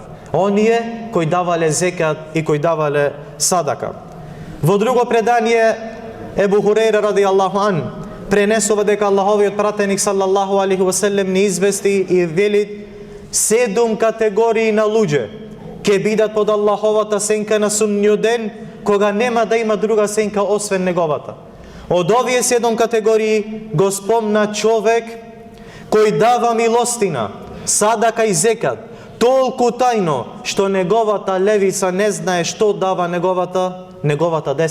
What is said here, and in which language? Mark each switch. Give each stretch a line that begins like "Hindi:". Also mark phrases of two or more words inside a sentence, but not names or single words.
Macedonian: Оние кои давале зекат и кои давале садака. Во друго предание Ебу Хурейра
Arabic: رضي الله عن
Macedonian: пренесува дека Аллаховиот пратеник
Arabic: صلى الله عليه وسلم
Macedonian: ни извести и вели: 7 категории на луѓе ќе бидат под Аллаховата сенка на судниот ден, кога нема да има друга сенка освен неговата. Од овие 7 категории го спомна човек кој дава милостина, садака и зекат, толку тајно што неговата левица не знае што дава неговата десница.